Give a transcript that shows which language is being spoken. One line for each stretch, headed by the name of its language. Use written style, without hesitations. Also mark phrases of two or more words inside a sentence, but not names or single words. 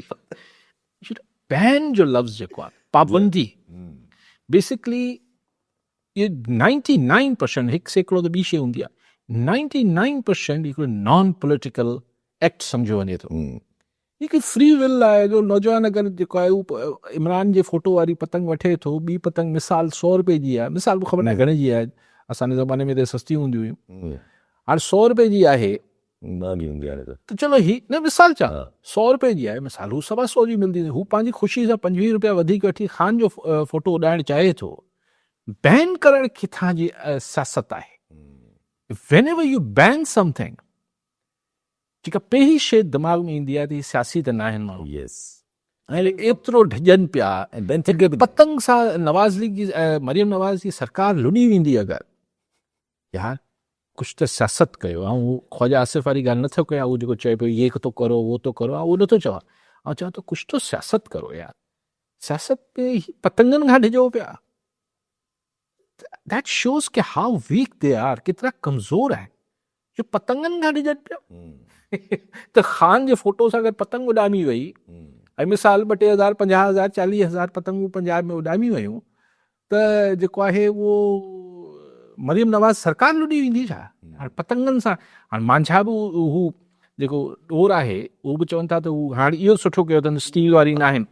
Sindhi: बैन जो लफ़्ज़ जेको आहे पाबंदी बेसिकली ये 99% 1% त ॿी शइ हूंदी आहे 99% हिकिड़ो
English: non political act
Sindhi: सम्झो वञे थो हिकु
English: free will
Sindhi: आहे जो नौजवान अगरि जेको आहे उहो इमरान जे फोटो वारी पतंग वठे थो ॿी पतंग मिसाल 100 रुपए जी आहे मिसाल ख़बर न आहे घणे जी आहे असांजे ज़माने में त सस्ती हूंदी हुयूं हाणे 100 रुपए जी आहे महांगी हूंदी हाणे त त चलो ही न मिसाल चा 100 रुपए जी आहे मिसाल हू 125 जी मिलंदी हू पंहिंजी ख़ुशी सां 25 रुपया वधीक वठी ख़ान जो फोटो उॾाइणु चाहे थो बैन करणु किथां जी सियासत आहे
English: whenever you ban something
Sindhi: जेका पहिरीं शइ दिमाग़ में ईंदी आहे त ही सियासी त न आहिनि माण्हू यस ऐं एतिरो ढजनि पिया ऐं बेंथिन खे बि पतंग सां नवाज़ लीग जी मरियम नवाज़ जी सरकार लुॾी वेंदी अगरि यार कुझु त सियासत कयो ऐं हू ख़्वाजा आसिफ़ वारी ॻाल्हि नथो कयां उहो जेको चए पियो ये थो करो वो थो करो उहो नथो चवां ऐं चवां थो कुझु त सियासत करो यार सियासत में पतंगनि खां डिॼो पिया
English: that shows
Sindhi: के
English: how weak they are
Sindhi: केतिरा कमज़ोर आहिनि जो पतंगनि खां डिॼनि पिया त ख़ान जे फोटो सां अगरि पतंग उॾामी वई ऐं मिसाल 2,000 50,000 40,000 पतंगूं पंजाब में उॾामी वयूं त जेको आहे उहो मरियम नवाज़ सरकार लुॾी वेंदी छा हाणे पतंगनि सां हाणे मांझा बि हू जेको डोर आहे उहो बि चवनि था त हू हाणे इहो सुठो कयो अथनि स्टील वारी न आहिनि